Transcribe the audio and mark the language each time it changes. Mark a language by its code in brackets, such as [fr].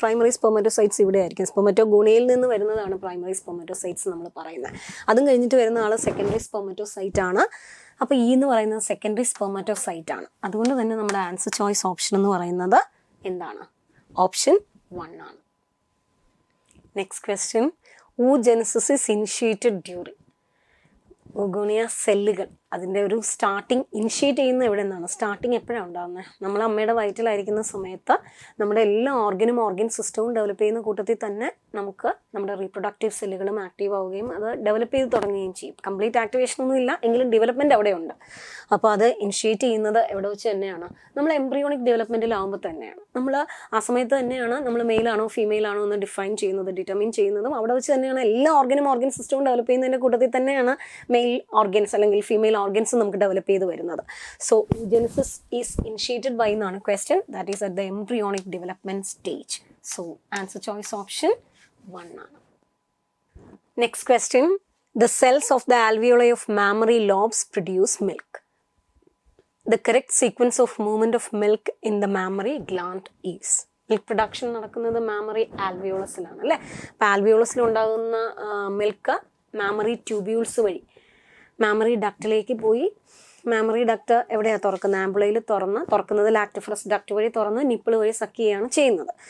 [ml] Primary സ്പെർമറ്റോസൈറ്റ്സ് ഇവിടെ ആയിരിക്കും. സ്പെർമറ്റോഗോണിയയിൽ നിന്ന് വരുന്നതാണ് പ്രൈമറി സ്പെർമറ്റോസൈറ്റ്സ് നമ്മൾ പറയുന്നത്. അതും കഴിഞ്ഞിട്ട് വരുന്ന ആൾ സെക്കൻഡറി സ്പെർമറ്റോസൈറ്റ് ആണ്. അപ്പോൾ ഈ എന്ന് പറയുന്നത് സെക്കൻഡറി സ്പെർമറ്റോസൈറ്റ് ആണ്. അതുകൊണ്ട് തന്നെ നമ്മുടെ ആൻസർ ചോയ്സ് ഓപ്ഷൻ എന്ന് പറയുന്നത് എന്താണ്? ഓപ്ഷൻ 1 ആണ്. Next question. [en] oogenesis is initiated during. [ml] ഓഗോണിയ സെല്ലുകൾ അതിൻ്റെ ഒരു സ്റ്റാർട്ടിങ് ഇനിഷ്യേറ്റ് ചെയ്യുന്നത് എവിടെ നിന്നാണ്? സ്റ്റാർട്ടിങ് എപ്പോഴാണ് ഉണ്ടാകുന്നത്? നമ്മൾ അമ്മയുടെ വയറ്റിലായിരിക്കുന്ന സമയത്ത് നമ്മുടെ എല്ലാ ഓർഗൻ സിസ്റ്റവും ഡെവലപ്പ് ചെയ്യുന്ന കൂട്ടത്തിൽ തന്നെ നമുക്ക് നമ്മുടെ റീപ്രൊഡക്റ്റീവ് സെല്ലുകളും ആക്റ്റീവ് ആവുകയും അത് ഡെവലപ്പ് ചെയ്ത് തുടങ്ങുകയും ചെയ്യും. കംപ്ലീറ്റ് ആക്ടിവേഷൻ ഒന്നും ഇല്ല എങ്കിലും ഡെവലപ്മെൻറ്റ് അവിടെയുണ്ട്. അപ്പോൾ അത് ഇനിഷ്യേറ്റ് ചെയ്യുന്നത് എവിടെ വെച്ച് തന്നെയാണ്? നമ്മൾ എംബ്രിയോണിക് ഡെവലപ്മെൻറ്റിലാവുമ്പോൾ തന്നെയാണ്. നമ്മൾ ആ സമയത്ത് തന്നെയാണ് നമ്മൾ മെയിലാണോ ഫീമെയിൽ ആണോ എന്ന് ഡിറ്റർമിൻ ചെയ്യുന്നതും അവിടെ വെച്ച് തന്നെയാണ്. എല്ലാ ഓർഗൻ സിസ്റ്റവും ഡെവലപ്പ് ചെയ്യുന്നതിൻ്റെ കൂട്ടത്തിൽ തന്നെയാണ് മെയിൽ ഓർഗൻസ് അല്ലെങ്കിൽ ഫീമെയിൽ ഓർഗൻസ് നമുക്ക് ഡെവലപ്പ് ചെയ്ത് വരുന്നത്. [en] So genesis is initiated by എന്നാണ് question. That is at the embryonic development stage. [ml] So answer choice option 1 ആണ്. Next question. [en] The cells of the alveoli of mammary lobes produce milk. The correct sequence of movement of milk in the mammary gland is. [ml] Milk production നടക്കുന്നത് mammary ആൽവിയോളസിലാണ് അല്ലേ. അപ്പോൾ ആൽവിയോളസിൽ ഉണ്ടാകുന്ന milk mammary tubules വഴി mammary ഡക്റ്റിലേക്ക് പോയി. Mammary duct എവിടെയാണ് തുറക്കുന്നത്? ആംബുളയിൽ തുറക്കുന്നത് lactiferous duct വഴി തുറന്ന് നിപ്പിൾ വഴി സക്ക് ചെയ്യുകയാണ് ചെയ്യുന്നത്.